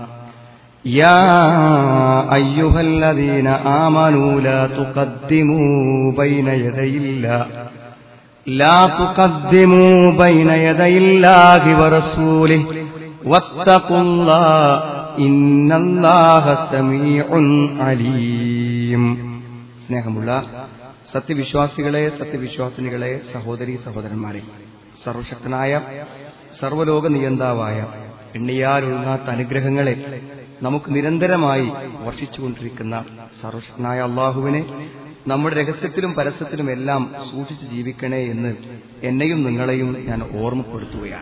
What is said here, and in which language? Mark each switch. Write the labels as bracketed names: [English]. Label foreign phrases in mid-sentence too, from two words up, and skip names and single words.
[Arabic] يا أيها الذين آمنوا لا تقدموا بين يدي الله ورسوله واتقوا الله إن الله سميع عليم. [Malayalam] സ്നേഹമുള്ള സത്യവിശ്വാസികളെ, സത്യവിശ്വാസിനികളെ, സഹോദരീ സഹോദരന്മാരെ, സർവശക്തനായ സർവലോക നിയന്താവായ എണ്ണിയാലൊഴുങ്ങാത്ത അനുഗ്രഹങ്ങളെ നമുക്ക് നിരന്തരമായി വർഷിച്ചുകൊണ്ടിരിക്കുന്ന സർവശക്തനായ അള്ളാഹുവിനെ നമ്മുടെ രഹസ്യത്തിലും പരസ്യത്തിലും എല്ലാം സൂക്ഷിച്ച് ജീവിക്കണേ എന്ന് എന്നെയും നിങ്ങളെയും ഞാൻ ഓർമ്മപ്പെടുത്തുകയാണ്.